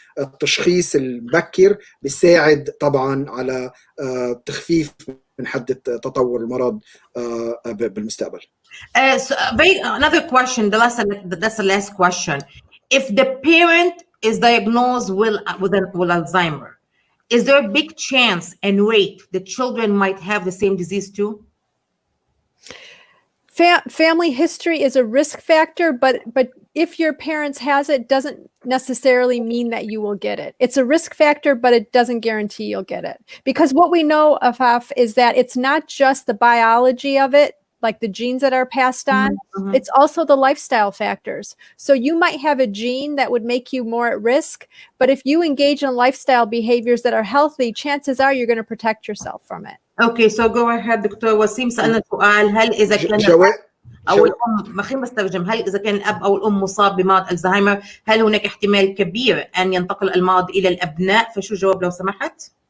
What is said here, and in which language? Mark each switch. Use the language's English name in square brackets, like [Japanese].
[Arabic] التشخيص المبكر بيساعد طبعا على تخفيف من حدة تطور المرض بالمستقبل. [English] So another question, that's the last question. If the parent is diagnosed with Alzheimer, is there a big chance and rate the children might have the same disease too? Family history is a risk factor, but if your parents has it, doesn't necessarily mean that you will get it. It's a risk factor, but it doesn't guarantee you'll get it. Because what we know, Afaf, is that it's not just the biology of it, like the genes that are passed on, it's also the lifestyle factors. So you might have a gene that would make you more at risk, but if you engage in lifestyle behaviors that are healthy, chances are you're going to protect yourself from it. Okay, so go ahead doctor وسيم. [Arabic] سألنا سؤال، هل إذا كان أو الأم، خلينا بسترجم، هل إذا كان الأب أو الأم مصاب بمرض الزهايمر هل هناك احتمال كبير أن ينتقل المرض إلى الأبناء؟ فشو الجواب لو سمحت؟